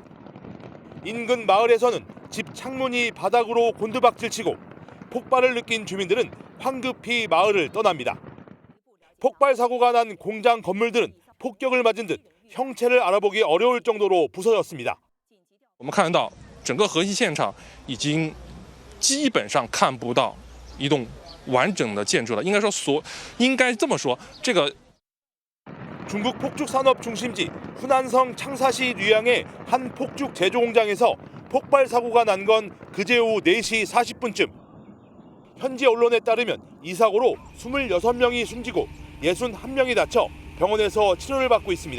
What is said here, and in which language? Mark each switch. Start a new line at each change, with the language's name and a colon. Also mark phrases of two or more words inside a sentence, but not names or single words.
Korean: 인근 마을에서는 집 창문이 바닥으로 곤두박질치고 폭발을 느낀 주민들은 황급히 마을을 떠납니다. 폭발 사고가 난 공장 건물들은 폭격을 맞은 듯 형체를 알아보기 어려울 정도로 부서졌습니다.
Chinese: 我们看到整个核心现场已经基本上看不到一栋完整的建筑了。应该这么说，这个
Korean: 중국 폭죽 산업 중심지 후난성 창사시 류양의 한 폭죽 제조 공장에서 폭발 사고가 난 건 그제 오후 4시 40분쯤. 현지 언론에 따르면 이 사고로 26명이 숨지고 61명이 다쳐 병원에서 치료를 받고 있습니다.